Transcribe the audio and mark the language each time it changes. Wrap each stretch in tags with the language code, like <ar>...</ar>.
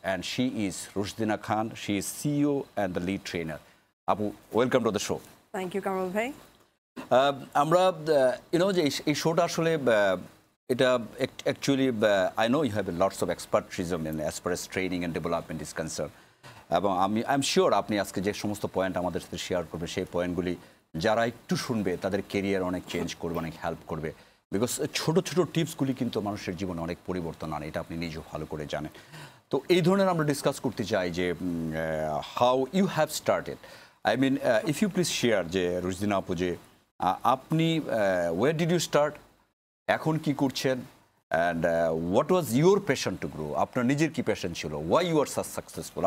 <en>And she is Rushdina Khan. She is CEO and the lead trainer. Apu, welcome to the show. Thank you, Kamal bhai.</en> <bn>আমরা যে এই শোটা আসলে এটা</bn> <en>actually I know you have lots of expertism in as far as training and development is concerned.</en> <bn>এবং</bn> <en>I'm sure</en> <bn>আপনি আজকে যে সমস্ত পয়েন্ট আমাদের সাথে শেয়ার করবেন সেই পয়েন্টগুলি যারা একটু শুনবে তাদের ক্যারিয়ার অনেক চেঞ্জ করবে, অনেক হেল্প করবে। বিকজ ছোট ছোট টিপসগুলি কিন্তু মানুষের জীবনে অনেক পরিবর্তন আনে, এটা আপনি নিজেও ভালো করে জানেন। তো এই ধরনের আমরা ডিসকাস করতে চাই যে</bn> <en>How you have started. I mean, if you please share</en> <bn>যে রুশদিনা আপু যে আপনি</bn> <en>where did you start,</en> <bn>এখন কি করছেন,</bn> <en>and what was your passion to grow?</en> <bn>আপনার নিজের কি প্যাশন ছিল?</bn> <en>Why you are so successful?</en>